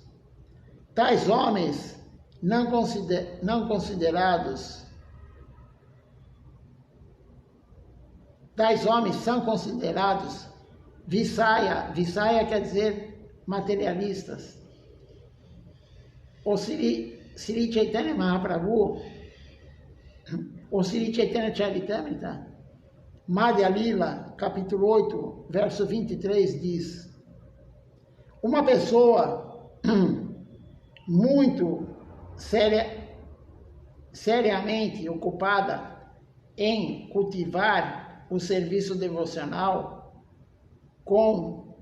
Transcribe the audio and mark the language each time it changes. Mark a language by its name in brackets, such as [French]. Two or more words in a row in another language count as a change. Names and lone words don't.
[Portuguese] Tais homens não considerados, tais homens são considerados Visaya, Visaya quer dizer materialistas. O Sri Chaitanya Mahaprabhu, o Sri Chaitanya Charitamrita, Madhya Lila, capítulo 8, verso 23, diz: uma pessoa muito seriamente ocupada em cultivar o serviço devocional com